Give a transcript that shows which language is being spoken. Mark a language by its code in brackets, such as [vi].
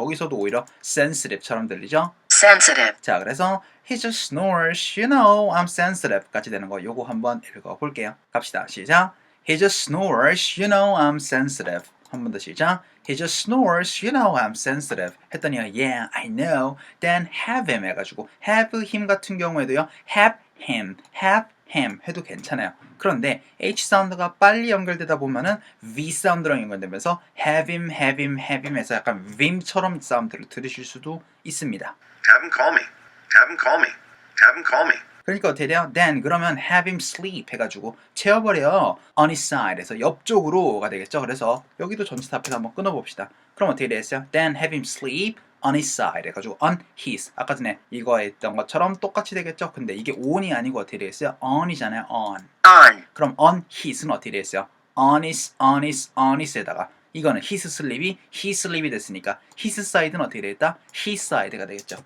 [ko] 여기서도 오히려 sensitive처럼 들리죠? [en] Sensitive. [ko] 자, 그래서 [en] he just snores, you know, I'm sensitive [ko] 까지 되는 거 요거 한번 읽어볼게요. 갑시다. 시작. [en] He just snores, you know, I'm sensitive. [ko] 한 번 더 시작. [en] He just snores, you know, I'm sensitive. [ko] 했더니 [en] yeah, I know. Then have him [ko] 해가지고 [en] have him [ko] 같은 경우에도요. [en] have [ko] him 해도 괜찮아요. 그런데 H 사운드가 빨리 연결되다 보면은 V 사운드랑 연결되면서 have him 해서 약간 vim처럼 사운드를 들으실 수도 있습니다. [en] Have him call me. Have him call me. Have him call me. [ko] 그러니까 어떻게 돼요? Then 그러면 [en] have him sleep [ko] 해가지고 채워버려요. On his side에서 옆쪽으로가 되겠죠. 그래서 여기도 전치사 앞에서 한번 끊어봅시다. 그럼 어떻게 되겠어요? [en] Then have him sleep on his side [ko] 해가지고 on his 아까 전에 이거 했던 것처럼 똑같이 되겠죠. 근데 이게 on이 아니고 어떻게 되겠어요? on이잖아요. on. 그럼 on his는 어떻게 되겠어요? on his에다가 이거는 his sleep이 he sleep이 됐으니까 his side는 어떻게 되겠다? his side가 되겠죠.